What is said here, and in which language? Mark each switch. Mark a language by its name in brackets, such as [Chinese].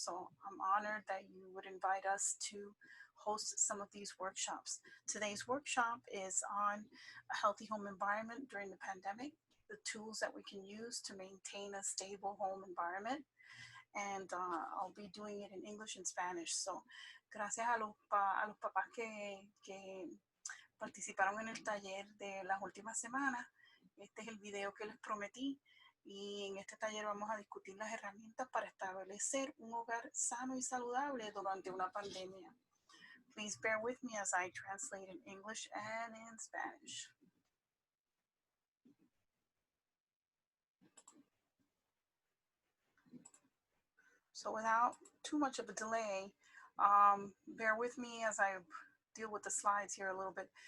[English] So I'm honored that you would invite us to host some of these workshops. Today's workshop is on a healthy home environment during the pandemic, the tools that we can use to maintain a stable home environment. And I'll be doing it in English and Spanish. [Spanish] So gracias a los papás que participaron en el taller de las últimas semanas. Este es el video que les prometí y en este taller vamos a discutir las herramientas para establecer un hogar sano y saludable durante una pandemia. [English] Please bear with me as I translate in English and in Spanish. So without too much of a delay, bear with me as I deal with the slides here a little bit.